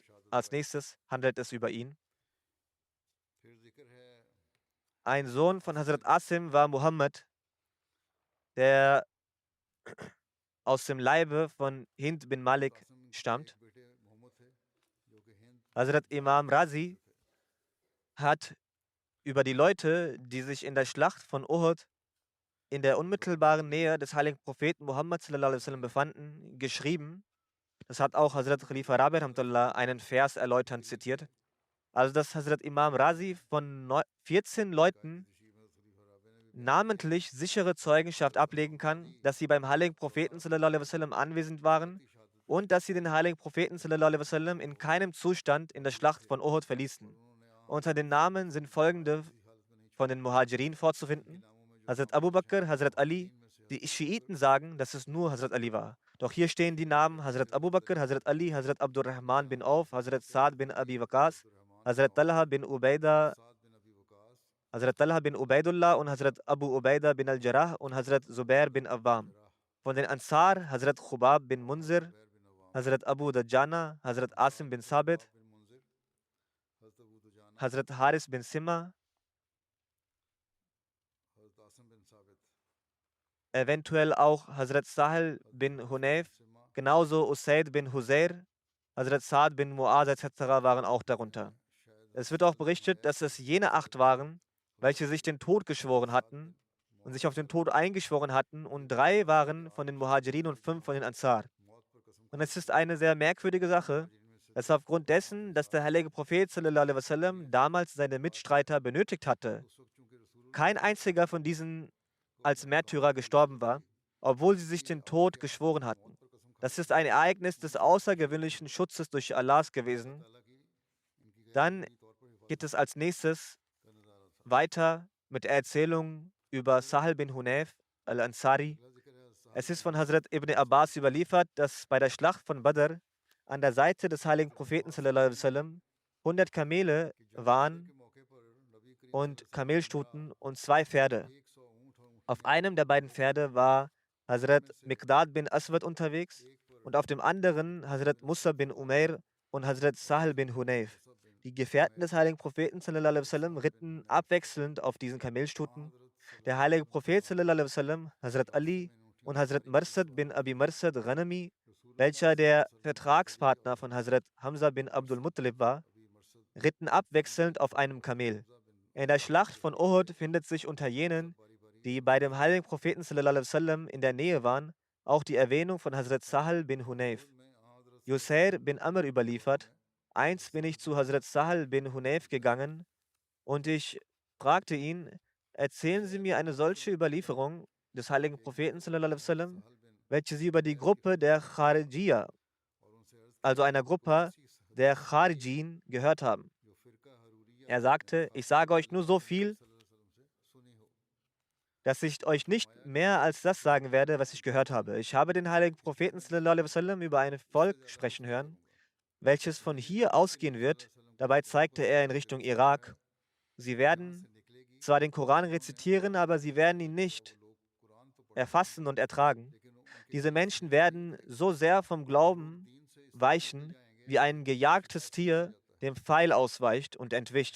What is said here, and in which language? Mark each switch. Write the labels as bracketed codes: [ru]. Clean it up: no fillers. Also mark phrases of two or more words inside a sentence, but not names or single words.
[de] Als nächstes handelt es über ihn. Ein Sohn von Hazrat Asim war Muhammad, der aus dem Leibe von Hind bin Malik stammt. Hazrat Imam Razi hat über die Leute, die sich in der Schlacht von Uhud in der unmittelbaren Nähe des heiligen Propheten Muhammad [ar] صلى الله عليه وسلم [de] befanden, geschrieben. Das hat auch Hazrat Khalifa Rabi rahmatullah einen Vers erläuternd zitiert. Also, dass Hazrat Imam Razi von 14 Leuten namentlich sichere Zeugenschaft ablegen kann, dass sie beim heiligen Propheten [ar] صلى الله عليه وسلم [de] anwesend waren und dass sie den heiligen Propheten [ar] صلى الله عليه وسلم [de] in keinem Zustand in der Schlacht von Uhud verließen. Unter den Namen sind folgende von den Muhajirin vorzufinden: Hazrat Abu Bakr, Hazrat Ali. Die Schiiten sagen, dass es nur Hazrat Ali war. Doch hier stehen die Namen Hazrat Abu Bakr, Hazrat Ali, Hazrat Abdurrahman bin Auf, Hazrat Saad bin Abi Waqqas, Hazrat Talha bin Ubaida, Hazrat Talha bin Ubaidullah und Hazrat Abu Ubaida bin al-Jarrah und Hazrat Zubair bin Awwam. Von den Ansar Hazrat Khubab bin Munzir, Hazrat Abu Dajjana, Hazrat Asim bin Sabit, Hazrat Haris bin Simma, eventuell auch Hazrat Sahel bin Hunayf, genauso Usaid bin Huzair, Hazrat Saad bin Muaz etc. waren auch darunter. Es wird auch berichtet, dass es jene 8 waren, welche sich den Tod geschworen hatten und sich auf den Tod eingeschworen hatten, und 3 waren von den Muhajirin und 5 von den Ansar. Und es ist eine sehr merkwürdige Sache, dass aufgrund dessen, dass der heilige Prophet [ar] صلى الله عليه وسلم [de] damals seine Mitstreiter benötigt hatte, kein einziger von diesen als Märtyrer gestorben war, obwohl sie sich den Tod geschworen hatten. Das ist ein Ereignis des außergewöhnlichen Schutzes durch Allahs gewesen. Dann geht es als nächstes weiter mit der Erzählung über Sahal bin Hunayf al-Ansari. Es ist von Hazrat ibn Abbas überliefert, dass bei der Schlacht von Badr an der Seite des heiligen Propheten [ar] صلى الله عليه وسلم [de] 100 Kamele waren und Kamelstuten und 2 Pferde. Auf einem der beiden Pferde war Hazrat Miqdad bin Aswad unterwegs und auf dem anderen Hazrat Musa bin Umair und Hazrat Sahal bin Hunayf. Die Gefährten des heiligen Propheten [ar] صلى الله عليه وسلم [de] ritten abwechselnd auf diesen Kamelstuten. Der heilige Prophet [ar] صلى الله عليه وسلم, [de] Hazrat Ali und Hazrat Marsad bin Abi Marsad Ghanami, welcher der Vertragspartner von Hazrat Hamza bin Abdul Muttalib war, ritten abwechselnd auf einem Kamel. In der Schlacht von Uhud findet sich unter jenen, die bei dem heiligen Propheten [ar] صلى الله عليه وسلم [de] in der Nähe waren, auch die Erwähnung von Hazrat Sahal bin Hunayf. Yusair bin Amr überliefert: Einst bin ich zu Hazrat Sahal bin Hunayf gegangen und ich fragte ihn: Erzählen Sie mir eine solche Überlieferung des heiligen Propheten [ar] صلى الله عليه وسلم, [de] welche Sie über die Gruppe der Kharijiyya, also einer Gruppe der Kharijin, gehört haben. Er sagte: Ich sage euch nur so viel, dass ich euch nicht mehr als das sagen werde, was ich gehört habe. Ich habe den heiligen Propheten [ar] صلى الله عليه وسلم [de] über ein Volk sprechen hören, welches von hier ausgehen wird. Dabei zeigte er in Richtung Irak. Sie werden zwar den Koran rezitieren, aber sie werden ihn nicht erfassen und ertragen. Diese Menschen werden so sehr vom Glauben weichen, wie ein gejagtes Tier dem Pfeil ausweicht und entwischt.